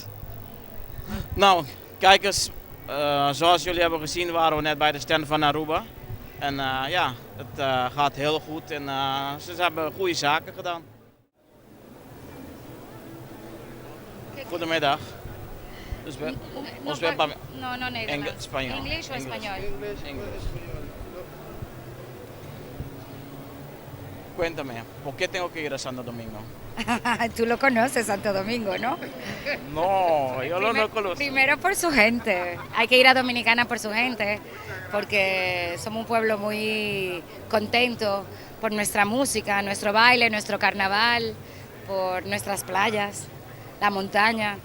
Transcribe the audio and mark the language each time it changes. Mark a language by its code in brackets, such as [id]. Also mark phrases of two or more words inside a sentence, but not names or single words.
[nl] Nou, kijkers, zoals jullie hebben gezien waren we net bij de stand van Aruba. En ja, het gaat heel goed en ze hebben goede zaken gedaan. Goedemiddag. [es] No, Nederlands. Español. English o español. English. Cuéntame, ¿por qué tengo que ir a Santo Domingo? Tú lo conoces, Santo Domingo, ¿no? No, yo no conozco. Primero por su gente. Hay que ir a Dominicana por su gente, porque somos un pueblo muy contento por nuestra música, nuestro baile, nuestro carnaval, por nuestras playas, la montaña.